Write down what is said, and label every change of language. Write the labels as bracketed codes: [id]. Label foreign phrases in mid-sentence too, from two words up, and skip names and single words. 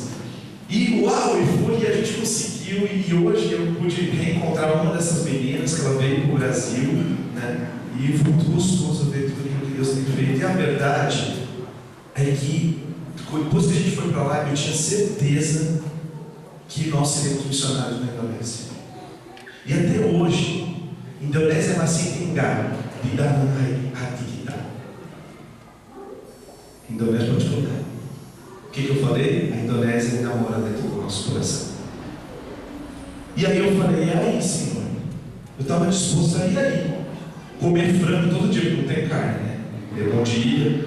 [pt] E uau, e a gente conseguiu, e hoje eu pude reencontrar uma dessas meninas que ela veio para o Brasil, né? E foi muito gostoso ver tudo aquilo que Deus tem feito. E a verdade é que depois que a gente foi para lá, eu tinha certeza que nós seríamos missionários na Indonésia. E até hoje, [id] Indonésia masih tinggal di dalam hati kita. [pt] Indonésia pode colocar. O que eu falei? A Indonésia ainda mora dentro do nosso coração. E aí eu falei: e aí, Senhor? Eu estava disposto a ir aí, comer frango todo dia, porque não tem carne, né? Bom dia.